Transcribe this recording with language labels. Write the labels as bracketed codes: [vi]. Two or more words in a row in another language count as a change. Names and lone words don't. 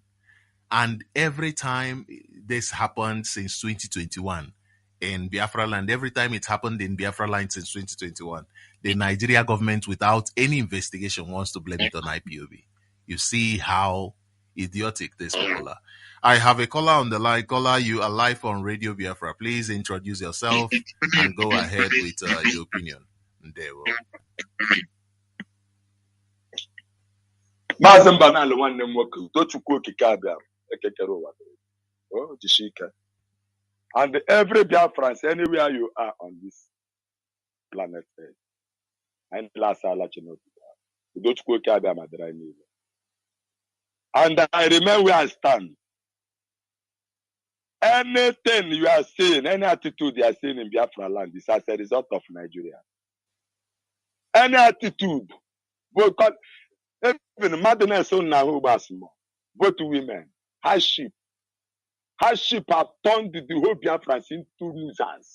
[en] And every time this happened since 2021 in Biafra land, every time it happened in Biafra land since 2021, the Nigeria government, without any investigation, wants to blame it on IPOB. You see how idiotic these people are. I have a caller on the line. Caller, you are live on Radio Biafra. Please introduce yourself and go ahead with your opinion. There we go. [ig] Mazi Nbanali nwanne m nwoke Tochukwu okike abịa ekekere ụwa jishike. [en] And every Biafrans anywhere you are on this planet Earth, and last Tochukwu [ig] okike abịa madara niile. [en] And I remain where I stand. Anything you are seeing, any attitude you are seeing in Biafra land is as a result of Nigeria. Any attitude, because Even madness on now, both women, hardship have turned the whole Biafrans into losers.